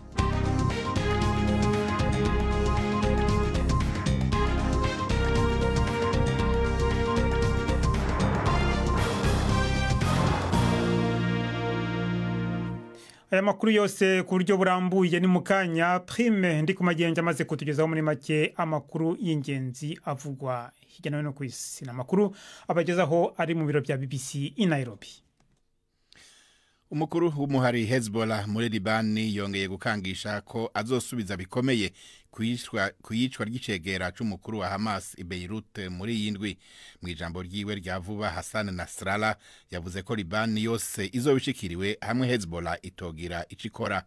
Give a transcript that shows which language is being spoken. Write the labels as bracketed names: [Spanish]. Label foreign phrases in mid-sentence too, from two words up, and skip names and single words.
[Rundi] Aya makuru yose ku buryo burambuye ni mukanya. Prime ndi kumagenge amaze kutugezaho muri make amakuru y'ingenzi avugwa hirya no hino ku isi. Amakuru abagezaho ari mu biro bya BBC i Nairobi. Umukuru w'umuhari Hezbollah muri Libani yongeye gukangisha ko azosubiza bikomeye kuyicwa ry'icegera c'umukuru wa Hamas i Beirut muri yindwi. Mu ijambo ryiwe rya vuba, Hassan Nasrallah yavuze ko Libani yose izobishikiriwe hamwe Hezbollah itogira icikora.